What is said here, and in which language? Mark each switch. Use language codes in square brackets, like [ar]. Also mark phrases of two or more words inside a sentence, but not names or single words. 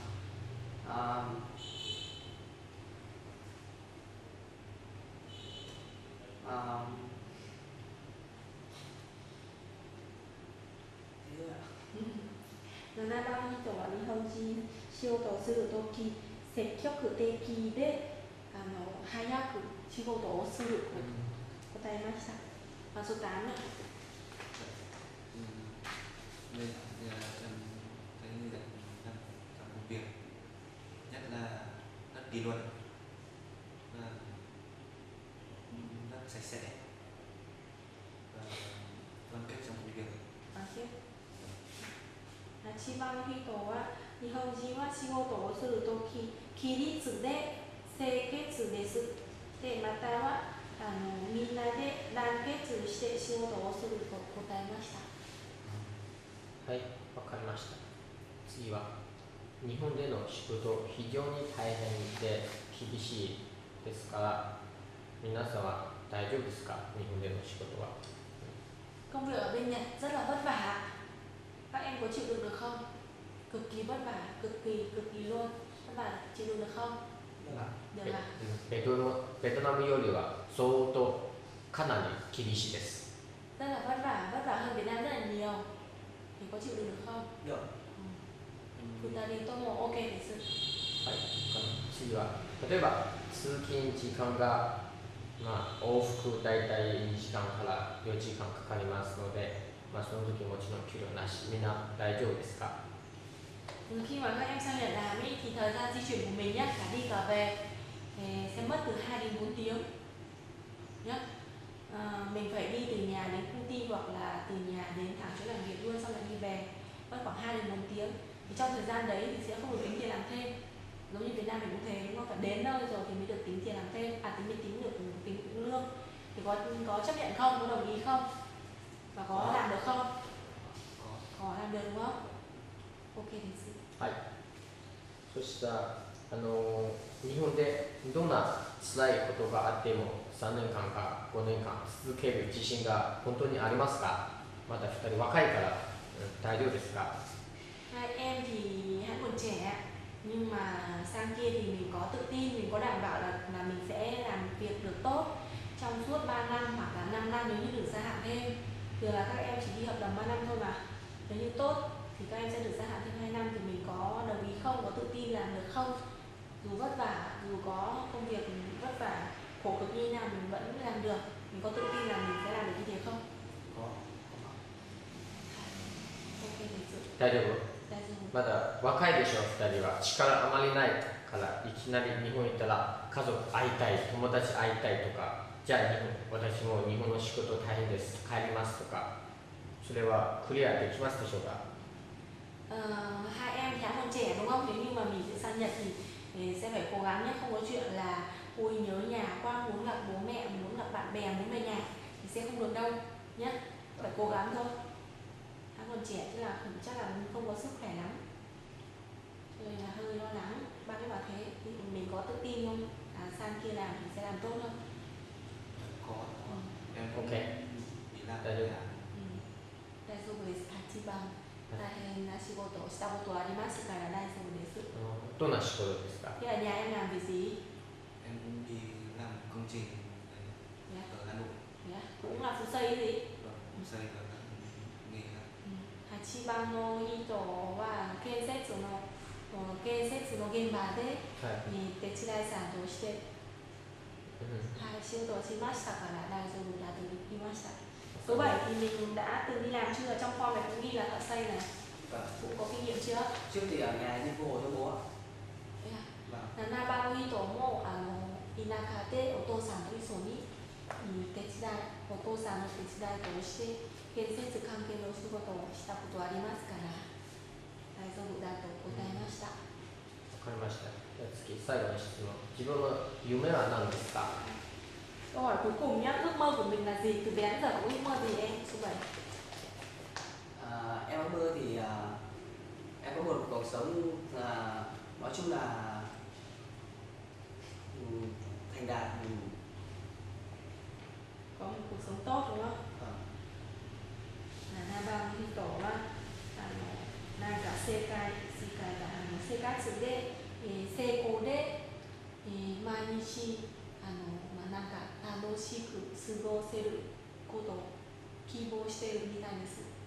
[ja] 7 番人は日本人仕事をするとき積極的で早く仕事をすると答えました。 [vi] Và số 8 nữa. Đây là em thấy người Nhật trong công việc nhất là rất kỷ luật và rất sạch sẽ và đoàn kết trong công việc. [ja] 8 番人は日本人は仕事をするとき規律で清潔です。でまたはみんな月して仕事をすると答えました。はい、わかりました。次は、日本での仕事、非常に大変で厳しいですから、皆さんは大丈夫ですか？日本での仕事は。 [vi] Công việc ở bên Nhật rất là vất vả. Các em có chịu đựng được không? Cực kỳ vất vả, cực kỳ luôn. Các bạn chịu đựng được không? Được ạ. [ja] ベトナムよりは相当かなり厳しいです。 [vi] Rất là vất vả hơn Việt Nam rất là nhiều. Thì có chịu đựng được không? Được. [ja] 二人とも OK です。はい、次は、例えば通勤時間が、往復大体2時間から4時間かかりますので、その時もちろん給料なし、みんな大丈夫ですか？ [vi] Khi mà các em sang Nhật làm ấy, thì thời gian di chuyển của mình nhé, cả đi cả về sẽ mất từ 2 đến 4 tiếng nhé. Mình phải đi từ nhà đến công ty hoặc là từ nhà đến thẳng chỗ làm việc luôn, xong lại đi về, mất khoảng 2 đến 4 tiếng. Thì trong thời gian đấy thì sẽ không được tính tiền làm thêm. Giống như Việt Nam mình cũng thế, đúng không? Phải đến nơi rồi thì mới được tính tiền làm thêm, tính được tính lương. Thì có chấp nhận không? Có đồng ý không? Và có làm được không? Có làm được đúng không? [ja] OK です。はい。そしたら、日本でどんな辛いことがあっても3年間か5年間続ける自信が本当にありますか？また2人若いから大丈夫ですか？ [vi] Hai em thì hãy còn trẻ, nhưng mà sang kia thì mình có tự tin, mình có đảm bảo là mình sẽ làm việc được tốt trong suốt 3 năm hoặc là 5 năm nếu như được gia hạn thêm. Thường là các em chỉ đi hợp đồng 3 năm thôi mà. Nếu như tốt thì các em sẽ được gia hạn thêm 2 năm, thì mình có đồng ý không, có tự tin làm được không? Dù vất vả, dù có công việc vất vả, khổ cực như nào mình vẫn làm được. Mình có tự tin là mình sẽ làm được như thế không? Có. [ja] OK です。大丈夫？大丈夫。まだ若いでしょ、2人は。力あまりないからいきなり日本行ったら家族会いたい、友達会いたいとか、じゃあ私も日本の仕事大変です、帰りますとか、それはクリアできますでしょうか？ [vi] Hai em thì còn trẻ đúng không? Nếu như mà mình sẽ sang Nhật thì sẽ phải cố gắng nhé, không có chuyện là ôi nhớ nhà quá, muốn gặp bố mẹ, muốn gặp bạn bè, muốn về nhà thì sẽ không được đâu nhé. Phải cố gắng thôi. Hai còn trẻ chứ là chắc là không có sức khỏe lắm, cho nên là hơi lo lắng. Ba cái bảo thế thì mình có tự tin không? Sang kia làm thì sẽ làm tốt không? Có. Em OK。 đi làm [ja] 大丈夫？大丈夫です。8番大変な仕事をしたことありますから大丈夫です。どんな仕事ですか？ [vi] Thế ở nhà em làm việc gì? Em đi làm công trình ở Hà Nội. Cũng là phụ xây gì? Phụ xây và các nghề khác. [ja] 8 番の人は建設の現場で手伝いさんとして、仕事をしましたから大丈夫だと言いました。 [vi] Số 7 thì mình đã từng đi làm chưa? Trong form này cũng ghi là thợ xây này. Cũng có kinh nghiệm chưa? Trước thì ở nhà đi cô cho bố ạ. [ja] 7 番の人も田舎でお父さんと一緒にお父さんの手伝いとして建設関係の仕事をしたことありますから大丈夫だと答えました。わかりました。じゃあ次、最後の質問。自分の夢は何ですか？ [vi] Câu hỏi cuối cùng nhé, ước mơ của mình là gì? Từ bé đến giờ có ước mơ gì em? Số 7. Em ước mơ thì em có một cuộc sống nói chung là thành đạt. Có một cuộc sống tốt đúng không? [ja] 7番の人はなんか世界生活で成功で毎日なんか楽しく過ごせることを希望しているみたいです。